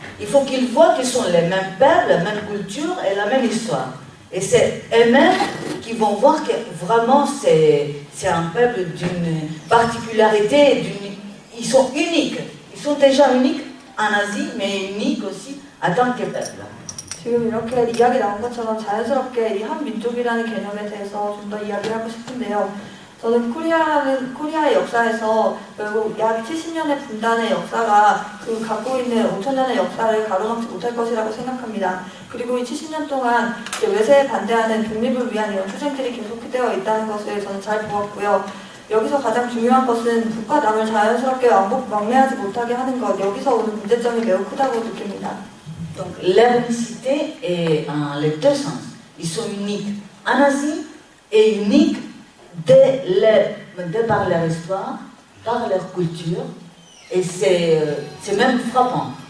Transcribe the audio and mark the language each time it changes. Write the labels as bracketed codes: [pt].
[fr] Il faut qu'ils voient qu'ils sont les mêmes peuples, la même culture et la même histoire. Et c'est eux-mêmes qui vont voir que vraiment c'est un peuple d'une particularité, ils sont uniques. Ils sont déjà uniques en Asie, mais uniques aussi en tant que peuple. [ko] 지금 이렇게 이야기 나온 것처럼 자연스럽게 이 한 민족이라는 개념에 대해서 좀 더 이야기를 하고 싶은데요. 저는 코리아의 역사에서 결국 약 70년의 분단의 역사가 그 갖고 있는 5,000년의 역사를 가로막지 못할 것이라고 생각합니다. 그리고 이 70년 동안 외세에 반대하는 독립을 위한 이런 투쟁들이 계속되어 있다는 것을 저는 잘 보았고요. 여기서 가장 중요한 것은 북과 남을 자연스럽게 왕래하지 못하게 하는 것, 여기서 오는 문제점이 매우 크다고 느낍니다. [fr] Donc l'unicité est en les deux sens. Ils sont uniques en Asie et uniques de par leur histoire, par leur culture, et c'est même frappant.